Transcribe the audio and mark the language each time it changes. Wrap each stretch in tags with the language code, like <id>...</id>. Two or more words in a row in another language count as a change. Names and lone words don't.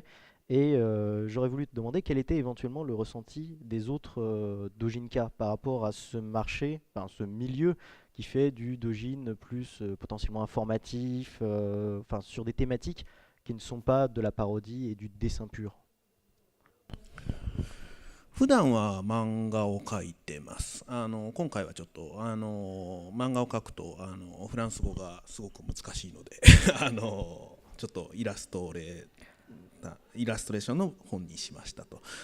<fr>Et j'aurais voulu te demander quel était éventuellement le ressenti des autres doujinka par rapport à ce marché, ce milieu qui fait du doujin plus potentiellement informatif, sur des thématiques qui ne sont pas de la parodie et du dessin pur.</fr> <ja>普段は漫画を描いてます。今回はちょっと漫画を描くとフランス語がすごく難しいのでちょっとイラストレーションの本にしましたと。</ja>